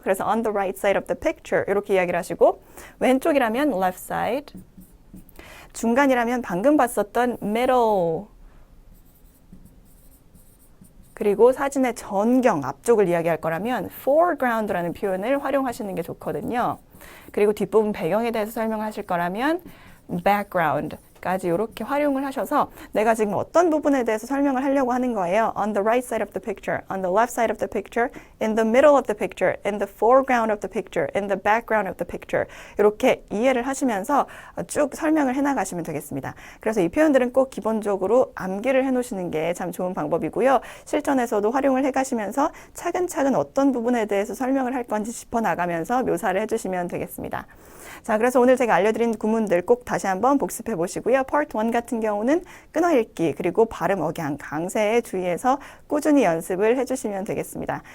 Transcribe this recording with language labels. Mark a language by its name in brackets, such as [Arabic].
[Korean] 그래서 [English] on the right side of the picture [Korean] 이렇게 이야기를 하시고, 왼쪽이라면 left side, 중간이라면 방금 봤었던 middle, 그리고 사진의 전경, 앞쪽을 이야기할 거라면 foreground라는 표현을 활용하시는 게 좋거든요. 그리고 뒷부분 배경에 대해서 설명하실 거라면 background까지 이렇게 활용을 하셔서 내가 지금 어떤 부분에 대해서 설명을 하려고 하는 거예요. [English] On the right side of the picture, on the left side of the picture, in the middle of the picture, in the foreground of the picture, in the background of the picture [Korean] 이렇게 이해를 하시면서 쭉 설명을 해나가시면 되겠습니다. 그래서 이 표현들은 꼭 기본적으로 암기를 해놓으시는 게 참 좋은 방법이고요. 실전에서도 활용을 해가시면서 차근차근 어떤 부분에 대해서 설명을 할 건지 짚어나가면서 묘사를 해주시면 되겠습니다. 자, 그래서 오늘 제가 알려드린 구문들 꼭 다시 한번 복습해 보시고요. Part 1 같은 경우는 끊어읽기 그리고 발음 억양 강세에 주의해서 꾸준히 연습을 해주시면 되겠습니다.